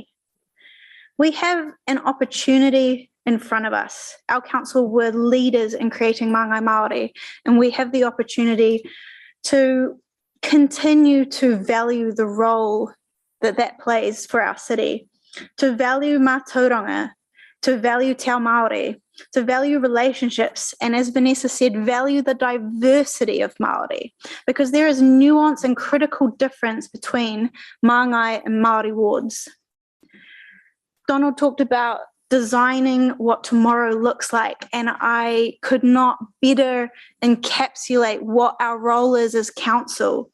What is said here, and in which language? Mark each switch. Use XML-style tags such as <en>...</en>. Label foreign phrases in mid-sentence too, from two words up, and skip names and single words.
<en>We have an opportunity in front of us. Our council were leaders in creating Mangai Maori, and we have the opportunity to continue to value the role that plays for our city, to value mātauranga, to value</en> <mi>te ao Māori,</mi> <en>to value relationships, and as Vanessa said, value the diversity of Māori, because there is nuance and critical difference between Mangai and Māori wards. Donald talked about designing what tomorrow looks like, and I could not better encapsulate what our role is as council.</en>